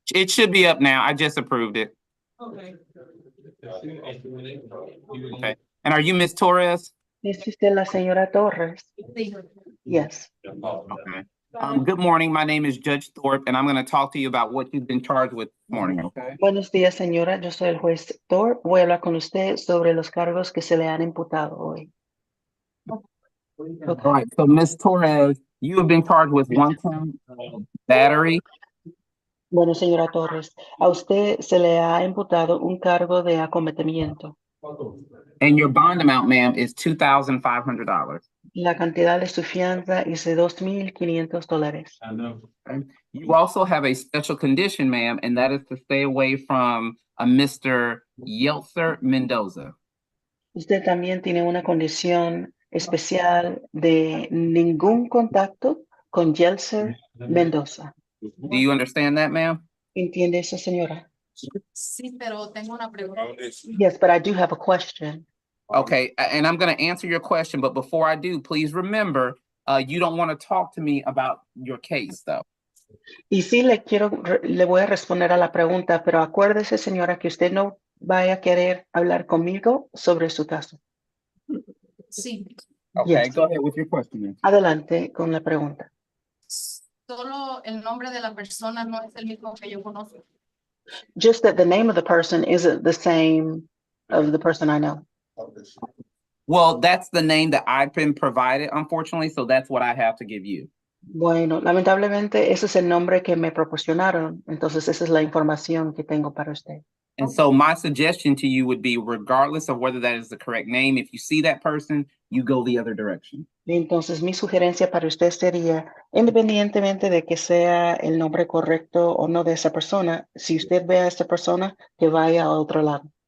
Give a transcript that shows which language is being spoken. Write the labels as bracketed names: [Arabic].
[English] It should be up now. I just approved it. Okay. Okay. And are you Miss Torres? [Spanish] ¿Es usted la señora Torres? [English] Yes. Okay. Good morning. My name is Judge Thorpe, and I'm going to talk to you about what you've been charged with this morning, okay? [Spanish] Buenos días, señora. Yo soy el juez Thor. Voy a hablar con usted sobre los cargos que se le han imputado hoy. [English] All right. So, Miss Torres, you have been charged with one count of battery. [Spanish] Bueno, señora Torres, a usted se le ha imputado un cargo de acometimiento. [English] And your bond amount, ma'am, is $2,500. [Spanish] La cantidad de su fianza es de $2,500. [English] I know. You also have a special condition, ma'am, and that is to stay away from a Mr. Yeltser Mendoza. [Spanish] Usted también tiene una condición especial de ningún contacto con Yeltser Mendoza. [English] Do you understand that, ma'am? [Spanish] ¿Entiende eso, señora? Sí, pero tengo una pregunta. [English] Yes, but I do have a question. Okay, and I'm going to answer your question, but before I do, please remember, you don't want to talk to me about your case, though. [Spanish] Y sí le voy a responder a la pregunta, pero acuérdese, señora, que usted no vaya a querer hablar conmigo sobre su caso. Sí, [English] Okay, Yes. go ahead with your question, ma'am. [Spanish] Adelante con la pregunta. solo el nombre de la persona no es el mismo que yo conozco. [English] Just that the name of the person isn't the same of the person I know. Well, that's the name that I've been provided, unfortunately, so that's what I have to give you. [Spanish] Bueno, lamentablemente ese es el nombre que me proporcionaron, entonces esa es la información que tengo para usted. [English] And so my suggestion to you would be, regardless of whether that is the correct name, if you see that person, you go the other direction. [Spanish] Entonces mi sugerencia para usted sería, independientemente de que sea el nombre correcto o no de esa persona, si usted ve a esta persona, que vaya a otro lado.